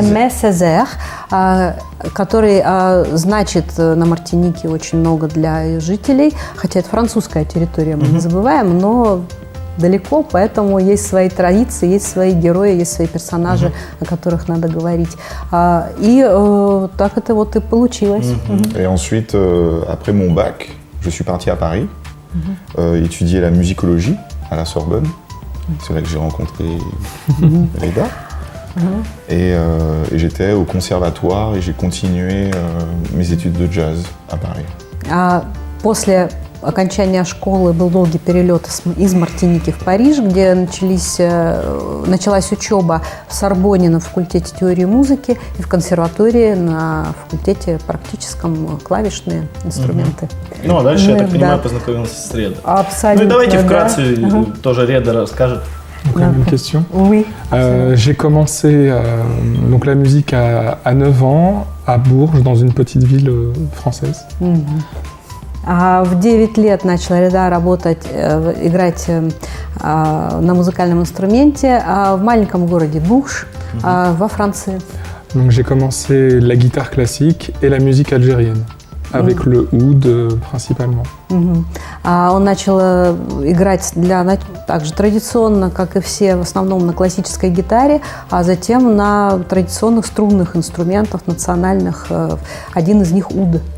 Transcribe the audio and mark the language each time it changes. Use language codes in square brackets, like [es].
[ru] Эмме Сезер, который значит на Мартинике очень много для жителей, хотя это французская территория, мы не забываем, но далеко, поэтому есть свои традиции, есть свои герои, есть свои персонажи, о которых надо говорить. И так это вот и получилось. [fr] Et ensuite, après mon bac, je suis parti à Paris, étudier la musicologie à la Sorbonne. C'est là que j'ai rencontré Reda. Et j'étais au conservatoire et j'ai continué mes études de jazz à Paris. [ru] После окончания школы был долгий перелет из Мартиники в Париж, где началась учеба в Сорбонне на факультете теории музыки и в консерватории на факультете практическом клавишные инструменты. Ну, а дальше, я так понимаю, познакомился с Редо. Абсолютно. Ну и давайте вкратце тоже Редо расскажет. [fr] Donc, une question. Oui. J'ai commencé donc la musique à 9 ans à Bourges, dans une petite ville française. [ru] В 9 лет начал Реда работать, играть на музыкальном инструменте в маленьком городе Bourges во Франции. [fr] Donc j'ai commencé la guitare classique et la musique algérienne, avec le oud principalement. [ru] Он начал играть также традиционно, как и все, в основном на классической гитаре, а затем на традиционных струнных инструментах национальных, один из них уд.